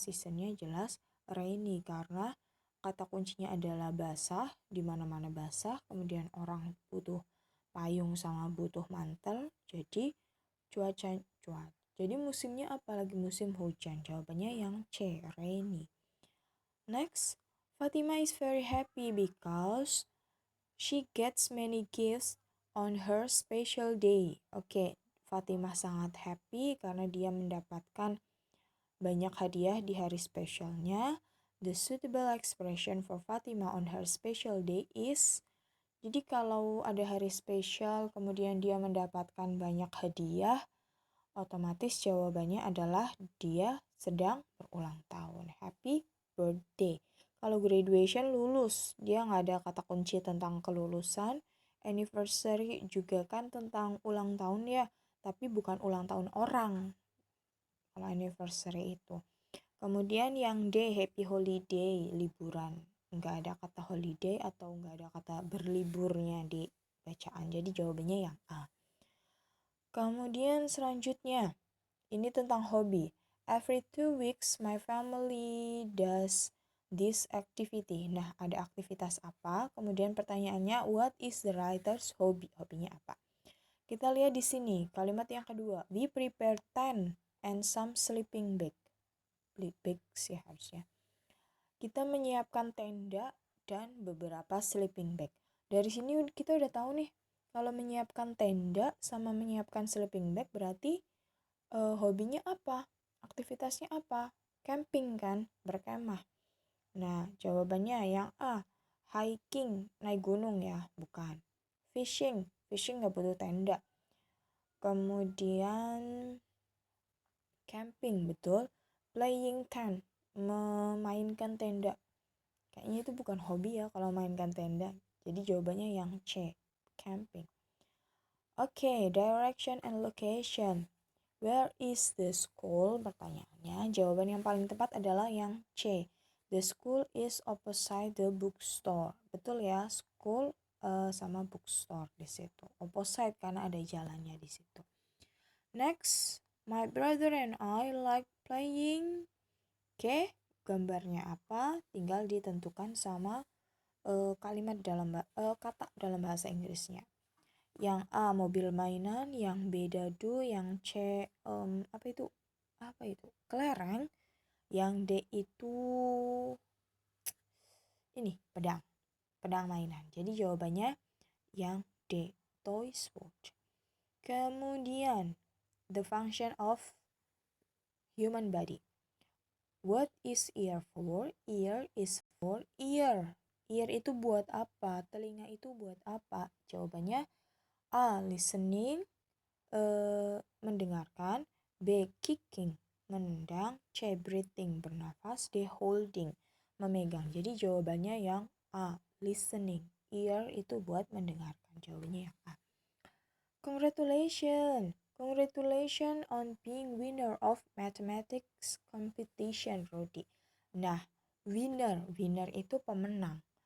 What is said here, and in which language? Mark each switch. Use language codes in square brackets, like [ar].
[id] Seasonnya jelas rainy, karena kata kuncinya adalah basah, di mana-mana basah. Kemudian orang butuh payung sama butuh mantel. Jadi cuaca. Jadi musimnya apa? Lagi musim hujan. Jawabannya yang C, rainy. [en] Next, Fatima is very happy because she gets many gifts on her special day. [id] Oke, Fatimah sangat happy karena dia mendapatkan banyak hadiah di hari spesialnya. [en] The suitable expression for Fatima on her special day is, [id] jadi kalau ada hari spesial kemudian dia mendapatkan banyak hadiah, otomatis jawabannya adalah dia sedang berulang tahun. Happy birthday. Kalau graduation, lulus, dia nggak ada kata kunci tentang kelulusan. Anniversary juga kan tentang ulang tahun ya, tapi bukan ulang tahun orang kalau anniversary itu. Kemudian yang D, happy holiday, liburan. Nggak ada kata holiday atau nggak ada kata berliburnya di bacaan. Jadi jawabannya yang A. Kemudian selanjutnya, ini tentang hobi. [en] Every 2 weeks my family does this activity. [id] Nah, ada aktivitas apa? Kemudian pertanyaannya, [en] what is the writer's hobby? [id] Hobinya apa? Kita lihat di sini, kalimat yang kedua. [en] We prepare tent and some sleeping bags [id] ya harusnya. Kita menyiapkan tenda dan beberapa sleeping bag. Dari sini kita udah tahu nih, kalau menyiapkan tenda sama menyiapkan sleeping bag berarti hobinya apa? Aktivitasnya apa? Camping kan, berkemah. Nah, jawabannya yang A, hiking, naik gunung ya, bukan. Fishing nggak butuh tenda. Kemudian camping, betul. Playing tent, memainkan tenda. Kayaknya itu bukan hobi ya kalau mainkan tenda. Jadi jawabannya yang C, camping. [en] Oke, direction and location. Where is the school? [id] Pertanyaannya, jawaban yang paling tepat adalah yang C. [en] The school is opposite the bookstore. [id] Betul ya, [en] school sama bookstore di situ. Opposite [id] karena ada jalannya di situ. [en] Next, my brother and I like playing. [id] Oke, gambarnya apa? Tinggal ditentukan sama kalimat kata dalam bahasa Inggrisnya. Yang A, mobil mainan. Yang B, dadu. Yang C, apa itu? Kelereng. Yang D itu ini, pedang mainan. Jadi jawabannya yang D, toy sword. [en] Kemudian, the function of human body. What is ear for? Ear is for ear. [id] Ear itu buat apa? Telinga itu buat apa? Jawabannya A, listening, mendengarkan. B, kicking, menendang. C, breathing, bernafas. D, holding, memegang. Jadi jawabannya yang A, listening. Ear itu buat mendengarkan. Jawabannya yang A. Congratulations. [en] Congratulations on being winner of mathematics competition, Rodi. [id] Nah, winner itu pemenang.